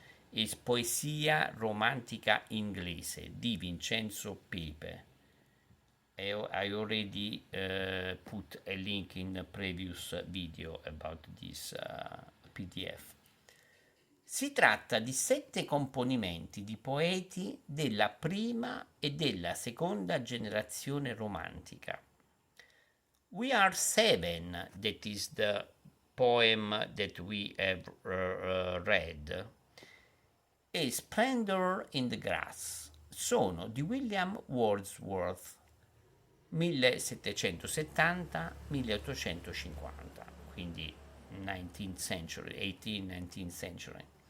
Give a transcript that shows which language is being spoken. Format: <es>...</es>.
<it>Is Poesia romantica inglese di Vincenzo Pepe.</it> <en>I already put a link in the previous video about this PDF.</en> <it>Si tratta di 7 componimenti di poeti della prima e della seconda generazione romantica.</it> <en>We Are Seven, that is the poem that we have read,</en> <it>e Splendor in the Grass sono di William Wordsworth, 1770-1850, quindi</it> <en>19th century, 18th-19th century.</en>